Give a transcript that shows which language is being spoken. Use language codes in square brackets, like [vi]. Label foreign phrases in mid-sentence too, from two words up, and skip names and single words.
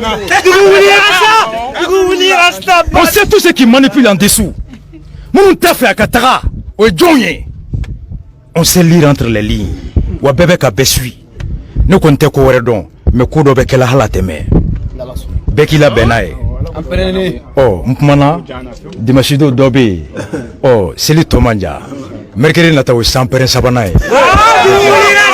[fr] on sait tout ce qui manipule en dessous [bm] minnu t'a fɛ a ka taga o ye jɔnw ye [fr] on sait lire entre les lignes [bm] wa bɛɛ bɛ ka bɛɛ suit ne kɔni tɛ ko wɛrɛ dɔn mais ko dɔ bɛ kɛla hala tɛmɛ bɛɛ k'i labɛn n'a ye n kumana dimanche don dɔ bɛ yen seli tɔ man jan mercredi nata o ye sanpɛrɛn sabanan ye